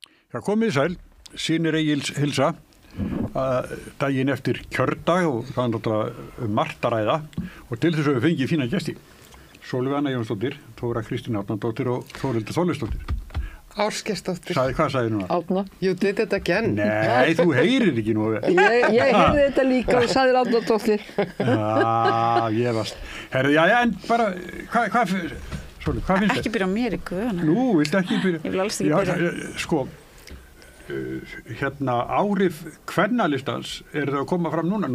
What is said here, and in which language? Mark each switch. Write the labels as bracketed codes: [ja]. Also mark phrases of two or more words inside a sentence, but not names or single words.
[is] Það komið sæl, Synir Egils hilsa, daginn eftir kjördag og það er náttúrulega margt að ræða og til þess að við fengið fína gesti. Sólveig Anna Jónsdóttir, Þóra Kristín Árnadóttir og Þórhildur Þorleifsdóttir. Árskeiðsdóttir. Hvað sagði nú? Árna. [en] You did it again. [is] Nei, þú heyrir ekki nú. Ég heyrði þetta líka og sagði Árnadóttir. Ég varst. Herði, en bara, hvað finnst Ekki byrja á mér í guðuna. Nú, viltu ekki byrja? Ég vil alls ekki byrja. Sko, áhrif kvennalistans það að koma fram núna.